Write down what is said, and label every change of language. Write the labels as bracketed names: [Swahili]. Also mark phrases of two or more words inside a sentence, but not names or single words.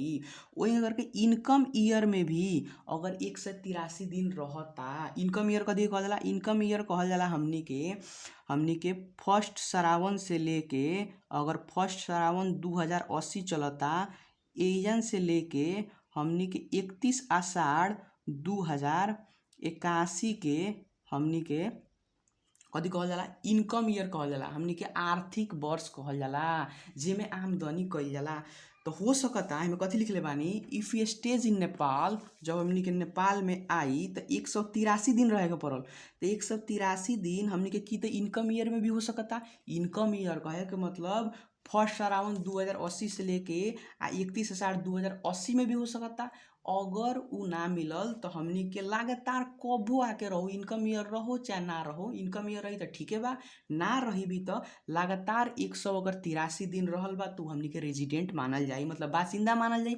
[Bhojpuri] वही करके [English] income year [Bhojpuri] में भी अगर 183 दिन रहता [English] income year [Bhojpuri] कथी कहल जाला [English] income year [Bhojpuri] कहल जाला हमनी के फर्स्ट श्रावण से लेके अगर फर्स्ट श्रावण 2080 चलता एजन से लेके हमनी के 31 आषाढ़ 2081 के हमनी के कथी कहल जाला, [English] income year [Bhojpuri] कहल जाला, हमनी के आर्थिक वर्ष कहल जाला जेमे आमदनी कइल जाला। तो हो सकता हमें कथी लिखले बानी, [English] if you stays in Nepal, [Bhojpuri] जब हमनी के नेपाल में आई तो 183 दिन रहे के पड़ल। तो 183 दिन हमनी के की तो [English] income year [Bhojpuri] में भी हो सकता। [English] income year [Bhojpuri] कहे के मतलब [English] first around [Bhojpuri] 2080 से लेके 31/8/2080 में भी हो सकता। अगर उ ना मिलल तो हमनी के लगातार कबो आके रहो, [English] income year [Bhojpuri] रहो चाहे ना रहो, [English] income year [Bhojpuri] रही तो ठीके बा, ना रही भी तो लगातार 183 दिन रहल बा तो हमनी के रेजिडेंट मानल जाई, मतलब बासिंदा मानल जाई।